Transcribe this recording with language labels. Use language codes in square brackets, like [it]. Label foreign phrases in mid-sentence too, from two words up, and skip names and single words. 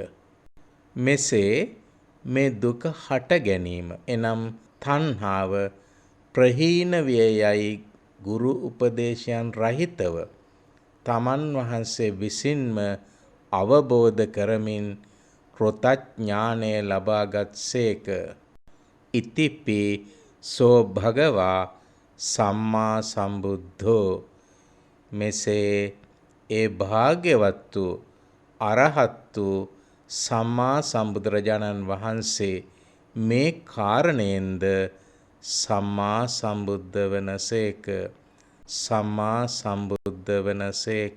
[si] මෙසේ මේ දුක හට ගැනීම එනම් තණ්හාව ප්‍රහීන විය යයි ගුරු උපදේශයන් රහිතව තමන් වහන්සේ විසින්ම අවබෝධ කරමින් කෘතඥානය ලබාගත්සේක. [pi] ඉතිපි සෝ භගවා සම්මා සම්බුද්ධෝ. [si] මෙසේ ඒ භාග්‍යවත් වූ අරහත් වූ සම්මා සම්බුදුරජාණන් වහන්සේ මේ කාරණයෙන්ද සම්මා සම්බුද්ධ වනසේක. සම්මා සම්බුද්ධ වනසේක.